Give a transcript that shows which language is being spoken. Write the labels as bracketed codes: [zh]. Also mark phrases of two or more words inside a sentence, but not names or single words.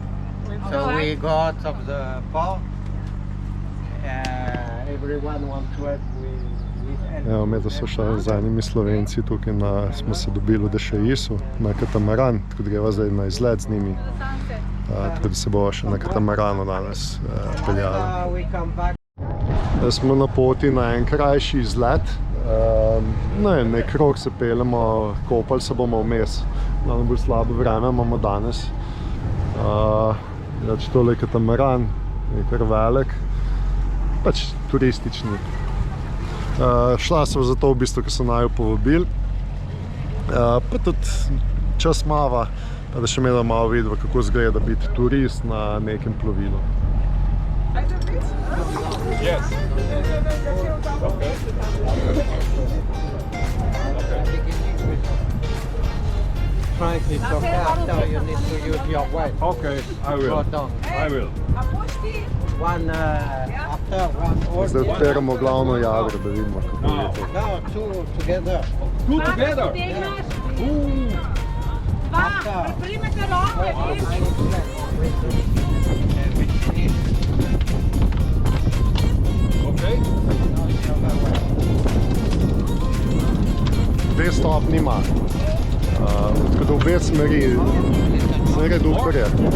[en] So we go out of the park. Everyone wants to help with [sl] Evo, mi da so šli z enimi Slovenci tukaj smo se dobili v Dešaisu na katamaran, tako da greva zdaj na izlet z njimi. Tako da se bo še na katamaranu danes peljali. [en] we come back. [sl] Smo na poti na en krajši izlet. Nek krog se peljemo, kopali se bomo vmes. Bolj slabo vreme imamo danes. Tole je katamaran, je kar velik, pač turistični. Šla sem zato v bistvu, ker so naju povabili. Pa tudi čas mava, pa da še imela malo vidva, kako izgleda biti turist na nekem plovilu. [en] Yes. Frankly, so after you need to use your weight. Okay, I will. Go down. I will. One after one or [sl] Zdaj odperamo glavno jadro, da vidimo, kako je to. [en] no, two together. Two together. After. Okay. [sl] 2 stopnji ima. Tako da v obe smeri zelo reduktor je.